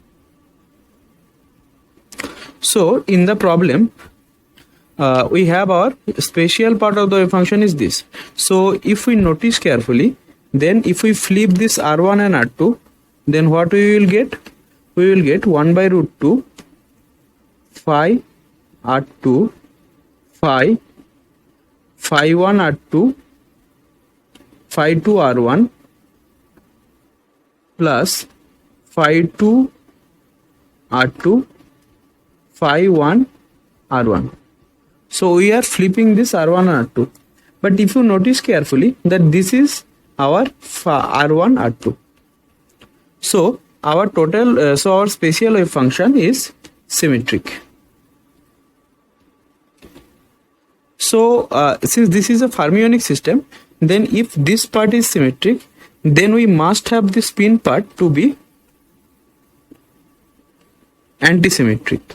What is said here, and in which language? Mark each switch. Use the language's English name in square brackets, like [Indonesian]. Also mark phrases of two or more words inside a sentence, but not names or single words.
[English] So in the problem, we have our spatial part of the wave function is this. So if we notice carefully, then if we flip this R1 and R2, then what we will get? We will get 1 by root 2 phi R2 phi 1 R2 phi 2 R1 plus phi 2 R2 phi 1 R1. So we are flipping this R1 and R2. But if you notice carefully that this is our R1 R2. So our total, so our spatial wave function is symmetric. So since this is a fermionic system, then if this part is symmetric, then we must have the spin part to be antisymmetric.